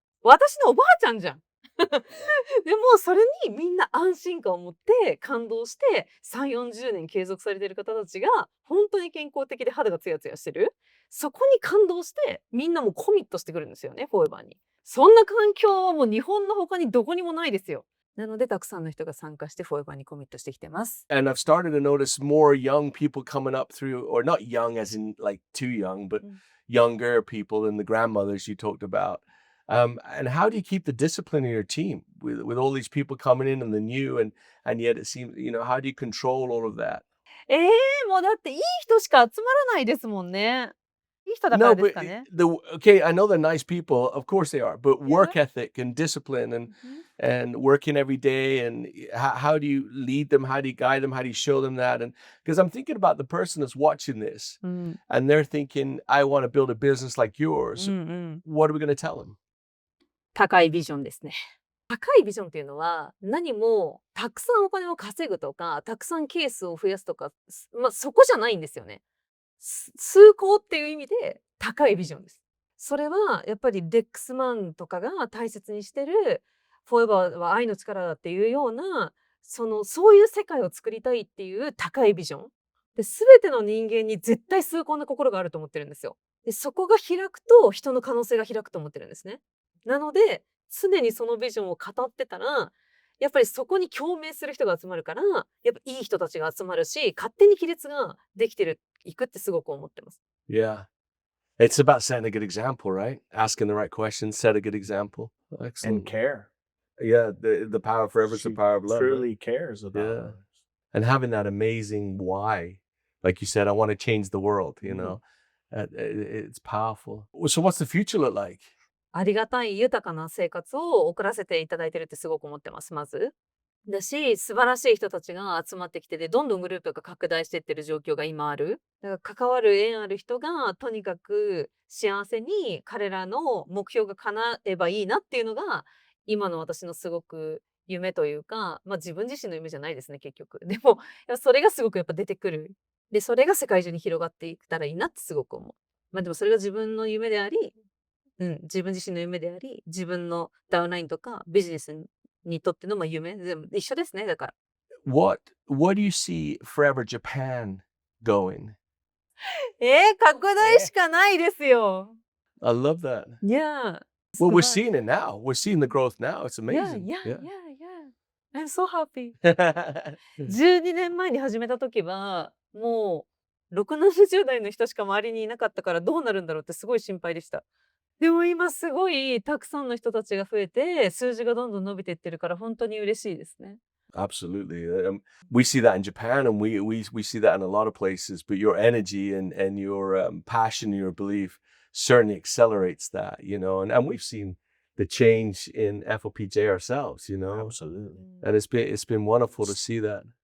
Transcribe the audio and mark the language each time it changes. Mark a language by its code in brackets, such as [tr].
[ja] 私のおばあちゃんじゃん。でも、それにみんな安心感を持って感動して、3、40年継続されている方たちが、本当に健康的で肌がツヤツヤしてる。そこに感動して、みんなもコミットしてくるんですよね、フォーエバーに。そんな環境はもう日本の他にどこにもないですよ。なので、たくさんの人が参加してフォーエバーにコミットしてきてます。 [en] And I've started to notice more young people coming up through, or not young as in like too young, but younger people than the grandmothers you talked about. And how do you keep the discipline in your team with all these people coming in and the new and yet it seems, how do you control all of that? [ja] もうだっていい人しか集まらないですもんね。いい人だから [en] No, [ja] です [en] but [ja] かね。 [en] okay, I know they're nice people, of course they are, but Yeah. work ethic and discipline and working every day and how do you lead them? How do you guide them? How do you show them that? And because I'm thinking about the person that's watching this うん。 and they're thinking, I want to build a business like う yours. んうん。 What are we going to tell them? [ja] 高いビジョンですね。高いビジョンっていうのは、何もたくさんお金を稼ぐとか、たくさんケースを増やすとか、そこじゃないんですよね。崇高っていう意味で高いビジョンです。それはやっぱりレックスマンとかが大切にしてる、フォーエバーは愛の力だっていうような、そういう世界を作りたいっていう高いビジョン。で、全ての人間に絶対崇高な心があると思ってるんですよ。で、そこが開くと人の可能性が開くと思ってるんですね。なので、常にそのビジョンを語ってたら、やっぱりそこに共鳴する人が集まるから、やっぱいい人たちが集まるし、勝手に亀裂ができてる、いくってすごく思ってます。 [en] Yeah. It's about setting a good example, right? Asking the right questions, set a good example. And Excellent. care. Yeah, the power of forever is the She power of love. right? truly cares about Yeah. others. And having that amazing why. Like you said, I want to change the world, you know. It's powerful. So what's the future look like? [ja] ありがたい豊かな生活を送らせていただいてるってすごく思ってます、まず。だし、素晴らしい人たちが集まってきてて、どんどんグループが拡大していってる状況が今ある。だから関わる縁ある人が、とにかく幸せに彼らの目標が叶えばいいなっていうのが、今の私のすごく夢というか、まあ自分自身の夢じゃないですね、結局。でも、それがすごくやっぱ出てくる。で、それが世界中に広がっていったらいいなってすごく思う。まあでもそれが自分の夢であり、自分自身の夢であり、自分のダウンラインとかビジネスにとっての夢、全部一緒ですね、だから。 [en] What do you see Forever Japan going? [ja] 拡大しかないですよ。 [en] I love that. Yeah. Well, we're seeing it now. We're seeing the growth now. It's amazing. Yeah. I'm so happy. [ja] 12年前に始めた時は、もう、6、70代の人しか周りにいなかったからどうなるんだろうってすごい心配でした。でも今すごいたくさんの人たちが増えて、数字がどんどん伸びていってるから本当に嬉しいですね。 [en] Absolutely. We see that in Japan and we see that in a lot of places, but your energy and your passion and your belief certainly accelerates that, you know, and we've seen the change in FOPJ ourselves, you know, Absolutely. and it's been wonderful to see that.